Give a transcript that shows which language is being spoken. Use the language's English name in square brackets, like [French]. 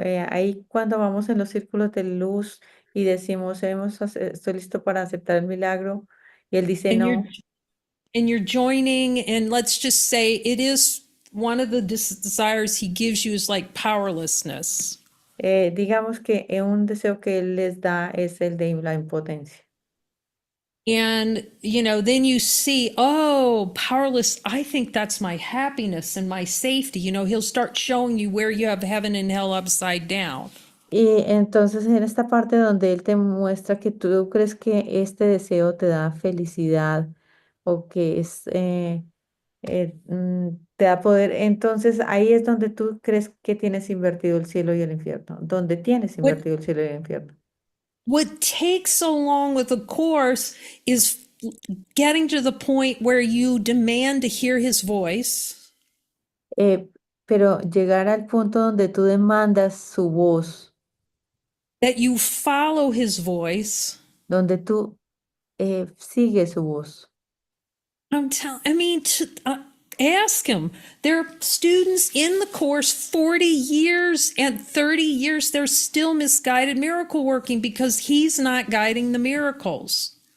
[Spanish] Ahí cuando vamos en los círculos de luz y decimos, estoy listo para aceptar el milagro, y él dice [English] And you're [Spanish] no. [English] and you're joining, and let's just say it is one of the desires he gives you is like powerlessness. [Spanish] Digamos que un deseo que él les da es el de la impotencia. [English] And, you know, then you see, oh, powerless, I think that's my happiness and my safety. You know, he'll start showing you where you have heaven and hell upside down. [Spanish] Y entonces en esta parte donde él te muestra que tú crees que este deseo te da felicidad o que te da poder, entonces ahí es donde tú crees que tienes invertido el cielo y el infierno, donde tienes [English] What [Spanish] invertido el cielo y el infierno. [English] what takes so long with the course is getting to the point where you demand to hear his voice, [Spanish] Eh, pero llegar al punto donde tú demandas su voz, [English] that you follow his voice. [Spanish] donde tú sigues su voz. [English] I mean, ask him. There are students in the course 40 years and 30 years, they're still misguided miracle working because he's not guiding the miracles.